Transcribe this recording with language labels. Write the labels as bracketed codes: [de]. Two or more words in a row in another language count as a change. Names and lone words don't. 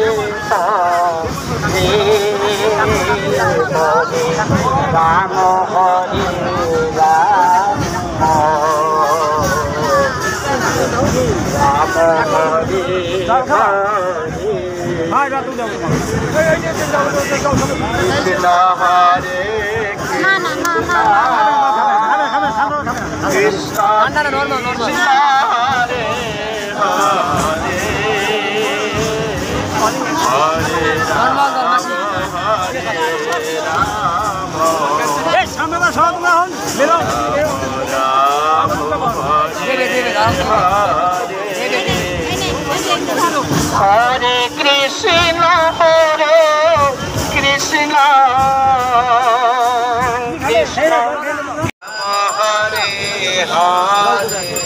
[sa] हरे हरे राम हरे राम राम हरे हरे कृष्ण हरे कृष्ण কৃষ্ণ কৃষ্ণ হরে হরে হরে রাম হরে রাম হরে কৃষ্ণ কৃষ্ণ কৃষ্ণ হরে হরে